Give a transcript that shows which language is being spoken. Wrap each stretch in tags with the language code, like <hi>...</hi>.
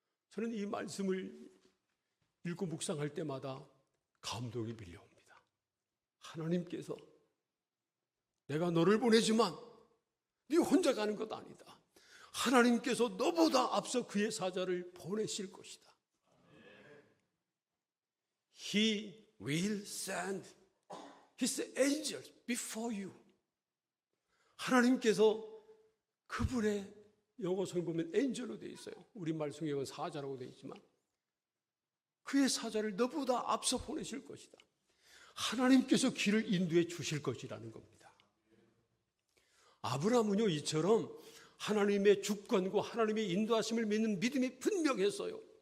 <ko>저는 이 말씀을 읽고 묵상할 때마다 감동이 밀려옵니다. 하나님께서 내가 너를 보내지만 네 혼자 가는 것 아니다. 하나님께서 너보다 앞서 그의 사자를 보내실 것이다.</ko> <en>He will send His angels before you.</en> <ko>하나님께서 그분의 영어 성경 보면 엔젤로 되어 있어요. 우리말 성경은 사자라고 되어 있지만 그의 사자를 너보다 앞서 보내실 것이다. 하나님께서 길을 인도해 주실 것이라는 겁니다. 아브라함은요, 이처럼 하나님의 주권과 하나님의 인도하심을 믿는 믿음이 분명했어요.</ko>